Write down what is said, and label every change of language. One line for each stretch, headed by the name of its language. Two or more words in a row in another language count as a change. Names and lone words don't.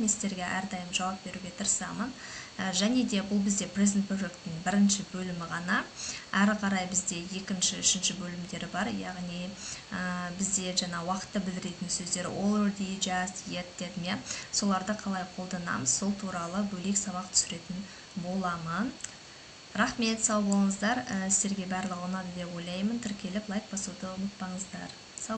Kazakh: Мен сіздерге әрдайым жауап беруге тырысамын. Және де бұл бізде
English: present perfect'тің
Kazakh: бірінші бөлімі ғана. Әрі қарай бізде екінші, үшінші бөлімдері бар. Яғни бізде жаңа уақытты білдіретін сөздер
English: already, just, yet
Kazakh: дедім. Соларды қалай қолданамыз, сол туралы бөлек сабақ түсіретін боламын. Рахмет, сау болыңыздар. Сіздерге барлығы ұнады деп ойлаймын. Тіркеліп лайк басуды ұмытпаңыздар.